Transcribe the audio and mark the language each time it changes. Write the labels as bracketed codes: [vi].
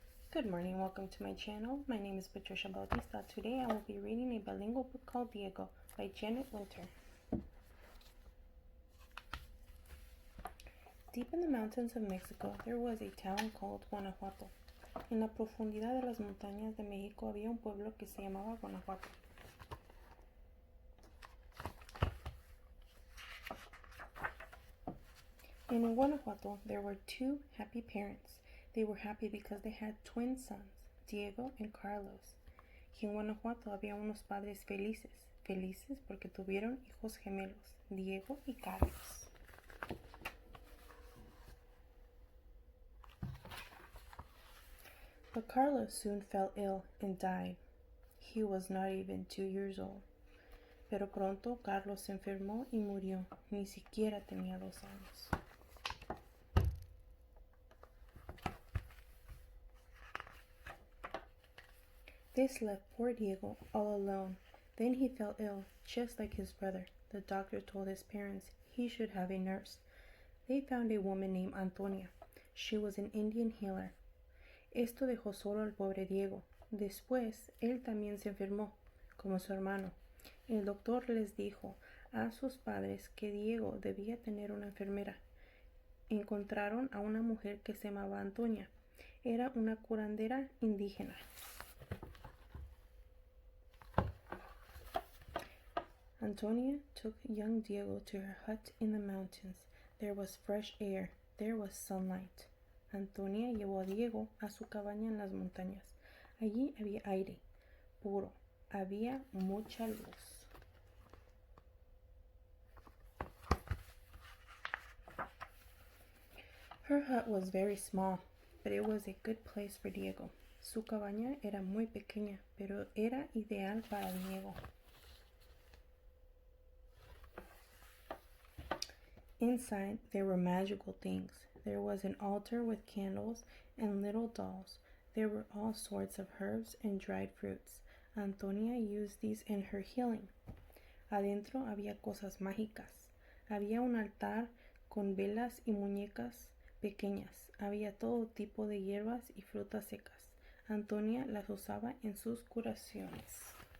[en] Good morning, welcome to my channel. My name is Patricia Bautista. Today I will be reading a bilingual book called Diego by Janet Winter. Deep in the mountains of Mexico, there was a town called Guanajuato. [es] En la profundidad de las montañas de México había un pueblo que se llamaba Guanajuato. [en] In Guanajuato, there were two happy parents. They were happy because they had twin sons, Diego and Carlos. [es] Y en Guanajuato había unos padres felices, felices porque tuvieron hijos gemelos, Diego y Carlos. [en] But Carlos soon fell ill and died. He was not even 2 years old. [es] Pero pronto Carlos se enfermó y murió. Ni siquiera tenía 2 años. [en] This left poor Diego all alone. Then he fell ill, just like his brother. The doctor told his parents he should have a nurse. They found a woman named Antonia. She was an Indian healer. [es] Esto dejó solo al pobre Diego. Después, él también se enfermó, como su hermano. El doctor les dijo a sus padres que Diego debía tener una enfermera. Encontraron a una mujer que se llamaba Antonia. Era una curandera indígena. [en] Antonia took young Diego to her hut in the mountains. There was fresh air. There was sunlight. [es] Antonia llevó a Diego a su cabaña en las montañas. Allí había aire puro. Había mucha luz. [en] Her hut was very small, but it was a good place for Diego. [es] Su cabaña era muy pequeña, pero era ideal para Diego. [en] Inside, there were magical things. There was an altar with candles and little dolls. There were all sorts of herbs and dried fruits. Antonia used these in her healing. [es] Adentro había cosas mágicas. Había un altar con velas y muñecas pequeñas. Había todo tipo de hierbas y frutas secas. Antonia las usaba en sus curaciones.